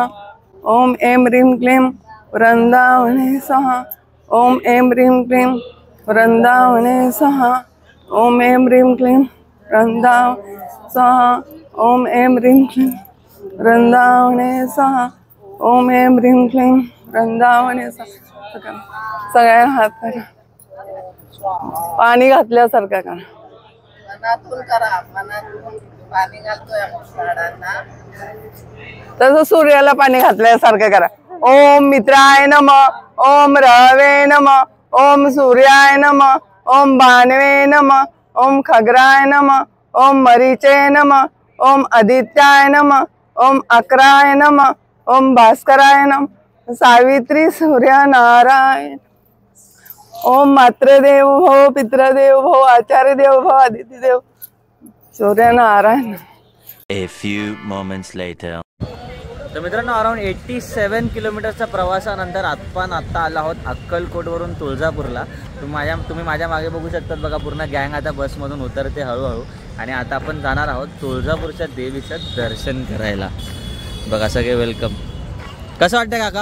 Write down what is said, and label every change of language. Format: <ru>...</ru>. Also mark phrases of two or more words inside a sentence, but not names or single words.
<sa>ओम ऐं ह्रीं क्लीं वृंदावने स्वाहा. ओम ऐं ह्रीं क्लीं वृंदावने स्वाहा. ओम ऐं ह्रीं क्लीं वृंदावने स्वाहा. ओम ऐं ह्रीं क्लीं वृंदावने स्वाहा. ओम ऐं ह्रीं क्लीं वृंदावने स्वाहा.</sa> <mr>सगळ्या हात करा, पाणी घातल्यासारखं करा. मनातून करा, मनातून पाणी घालतोय झाडांना तसं सूर्याला पाणी घातल्यासारखं करा.</mr> <sa>ओम मित्राय नमः. ओम रवे नमः. ओम सूर्याय नमः, ओम भानवे नमः, ओम खगराय नमः, ओम मरीचे नमः, ओम आदित्याय नमः, ओम अक्राय नमः, ओम भास्कराय नमः, सावित्री सूर्य नारायण, ओम मातृदेव भव, पितृदेव भव, आचार्य देव भव, आदित्य देव सूर्य नारायण.</sa> <en>A few moments later.</en> <mr>तर मित्रांनो अराउंड 87 किलोमीटरच्या प्रवासानंतर आपण आत्ता आलो आहोत अक्कलकोटवरून तुळजापूरला. तुम्ही माझ्या मागे बघू शकतात बघा, पूर्ण गँग आता बसमधून उतरते हळूहळू. आणि आता आपण जाणार आहोत तुळजापूरच्या देवीचं दर्शन करायला. बघा सगळे वेलकम. कसं वाटतं काका?</mr>